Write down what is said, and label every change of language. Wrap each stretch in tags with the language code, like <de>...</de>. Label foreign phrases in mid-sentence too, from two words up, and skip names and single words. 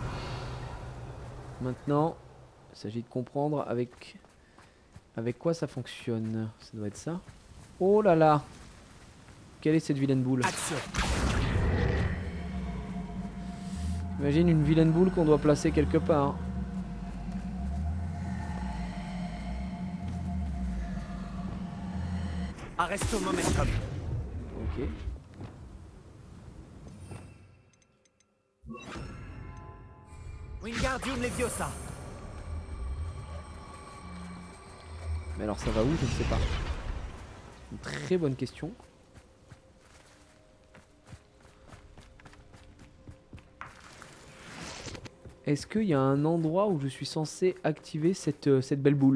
<fr>Maintenant, il s'agit de comprendre avec quoi ça fonctionne. Ça doit être ça. Oh là là. Quelle est cette vilaine boule? Action. Imagine une vilaine boule qu'on doit placer quelque part. Arresto momentum. Ok. Wingardium Leviosa. Mais alors ça va où? Je ne sais pas. Une très bonne question. Est-ce qu'il y a un endroit où je suis censé activer cette belle boule?</fr>